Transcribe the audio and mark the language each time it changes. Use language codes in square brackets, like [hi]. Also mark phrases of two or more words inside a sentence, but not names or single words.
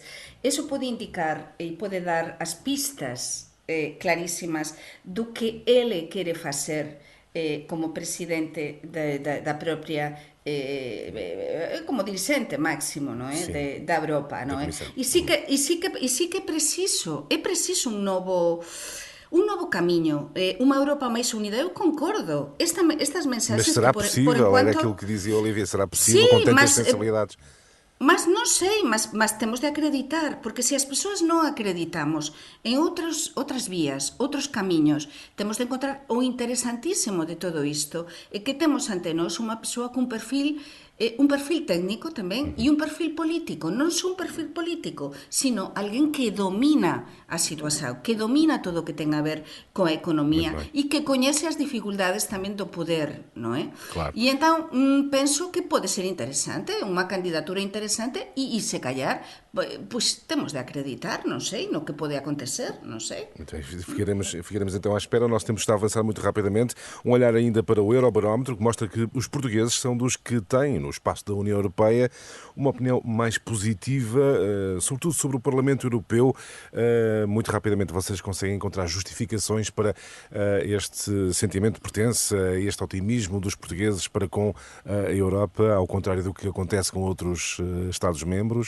[gl] Eso pode indicar e pode dar as pistas clarísimas do que ele quere facer como presidente da propia como dirixente máximo, non é? Da Europa, non é? E sí que é preciso un novo camiño, unha Europa máis unida. Eu concordo. Estas mensaxes... [pt] Mas será que possível? Era aquilo que dizia Olivia. Será possível com tantas sensibilidades? [gl] Mas non sei, mas temos de acreditar, porque se as persoas non acreditamos en outras vías, outros camiños, temos de encontrar o interesantísimo de todo isto, é que temos ante nós unha persoa cun perfil técnico tamén e un perfil político. Non só un perfil político, sino alguén que domina a situación, que domina todo o que ten a ver coa economía e que coñece as dificultades tamén do poder, non é? Claro. E entón penso que pode ser interesante, unha candidatura interesante, e se callar, pois temos de acreditar, non sei, no que pode acontecer, non sei. [pt] Então, ficaremos então à espera. O nosso tempo está a avançar muito rapidamente. Um olhar ainda para o Eurobarómetro, que mostra que os portugueses são dos que têm, no espaço da União Europeia, uma opinião mais positiva, sobretudo sobre o Parlamento Europeu. Muito rapidamente vocês conseguem encontrar justificações para este sentimento de pertença, este otimismo dos portugueses para com a Europa, ao contrário do que acontece com outros Estados-membros?